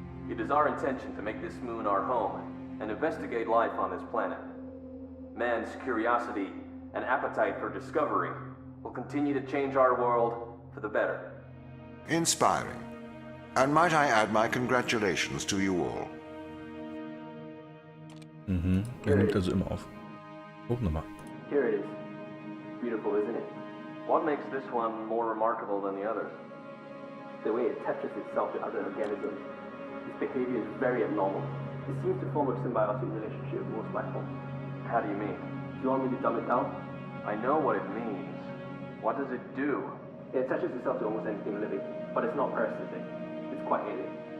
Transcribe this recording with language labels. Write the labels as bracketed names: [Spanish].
[English] It is our intention to make this moon our home and investigate life on this planet. Man's curiosity and appetite for discovery will continue to change our world for the better. Inspiring. And might I add my congratulations to you all. [German] Mhm, er nimmt also immer auf. Guck nochmal. [English] Here it is. Beautiful, isn't it? What makes this one more remarkable than the others? The way it attaches itself to other organisms. Its behavior is very abnormal. It seems to form a symbiotic relationship with most life forms. How do you mean? Do you want me to dumb it down? I know what it means. What does it do? It attaches itself to almost anything living, but it's not parasitic. It's quite alien.